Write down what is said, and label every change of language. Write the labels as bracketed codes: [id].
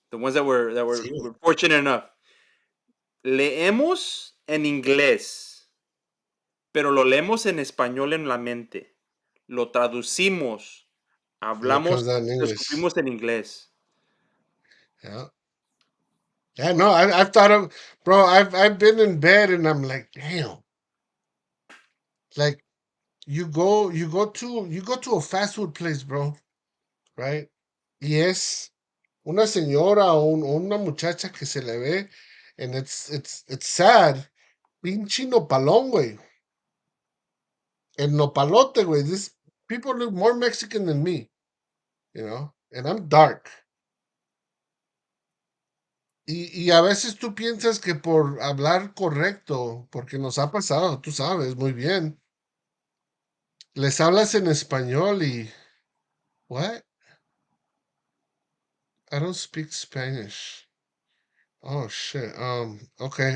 [en] The ones were fortunate enough. [es] Leemos en inglés, pero lo leemos en español en la mente. Lo traducimos, [en] And it [es] hablamos, [en] comes out in [es] lo [en] English. [es] escupimos en inglés. [en] Yeah. Yeah, no, I've thought of, bro, I've been in bed and I'm like, damn. Like you go to a fast food place, bro, right? [es] Y es una señora o una muchacha que se le ve, [en] and it's sad. [es] Pinche nopalón, güey. El nopalote, güey. [en] This people look more Mexican than me, and I'm dark. [es] Y a veces tú piensas que por hablar correcto, porque nos ha pasado, tú sabes muy bien, les hablas en español y, [en] what? I don't speak Spanish. Oh shit. Okay.